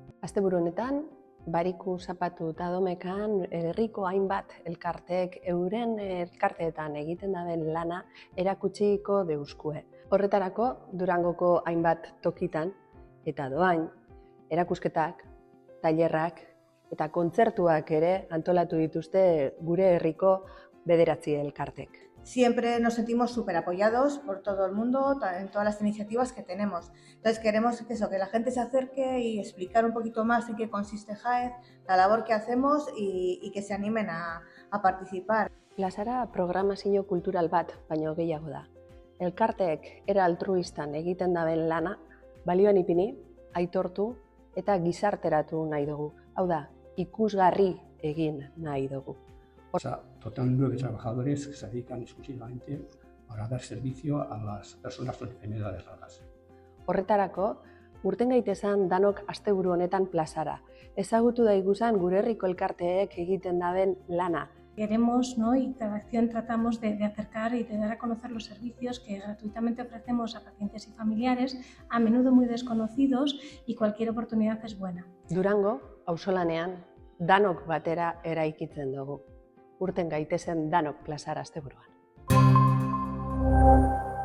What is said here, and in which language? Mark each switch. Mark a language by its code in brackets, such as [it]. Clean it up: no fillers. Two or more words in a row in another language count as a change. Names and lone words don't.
[eu] Asteburu honetan, Bariku Zapatu eta Domekan herriko hainbat elkarteek euren elkarteetan egiten daben lana erakutsiko deuskue. Horretarako, Durangoko hainbat tokitan eta doain, erakusketak, tailerrak eta kontzertuak ere antolatu dituzte gure herriko 9 elkartek. [es] Siempre nos sentimos súper apoyados por todo el mundo en todas las iniciativas que tenemos. Entonces queremos que la gente se acerque y explicar un poquito más en qué consiste JAEZ, la labor que hacemos y que se animen a participar. [eu] Plazara programazio kultural bat baino gehiago da. Elkarteek era altruistan egiten daben lana balioan ipini, aitortu eta gizarteratu nahi dugu. Hau da, ikusgarri egin nahi dugu. [es] O sea, total 9 trabajadores que se dedican exclusivamente para dar servicio a las personas con enfermedades raras. [eu] Horretarako, urten gaitezan danok asteburu honetan plazara. Ezagutu daiguzan gure herriko elkarteek egiten daben lana. [es] Queremos, ¿no? Y cada acción tratamos de acercar y de dar a conocer los servicios que gratuitamente ofrecemos a pacientes y familiares, a menudo muy desconocidos, y cualquier oportunidad es buena. [eu] Durango, auzolanean, danok batera eraikitzen dugu. Urten gaitezen danok plazara asteburuan.